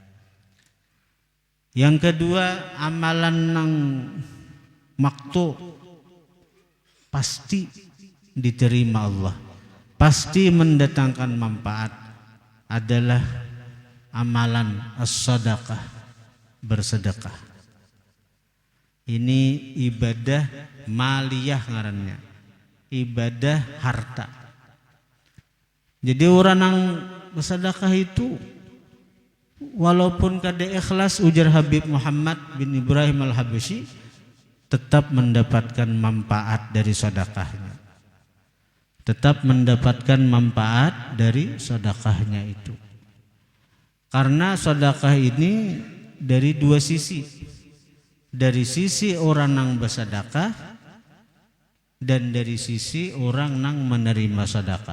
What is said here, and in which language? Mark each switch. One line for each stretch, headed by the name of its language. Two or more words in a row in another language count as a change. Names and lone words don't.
Banjar: Yang kedua, amalan nang maktu pasti diterima Allah, pasti mendatangkan manfaat adalah amalan as-sadaqah, bersedekah. Ini ibadah maliyah ngarannya, ibadah harta. Jadi orang yang bersedekah itu walaupun kada ikhlas, ujar Habib Muhammad bin Ibrahim al-Habsyi, tetap mendapatkan manfaat dari sedekahnya.
Indonesian: Tetap mendapatkan manfaat dari sedekahnya itu. Karena sedekah ini dari dua sisi. Dari sisi orang yang bersedekah dan dari sisi orang yang menerima sedekah.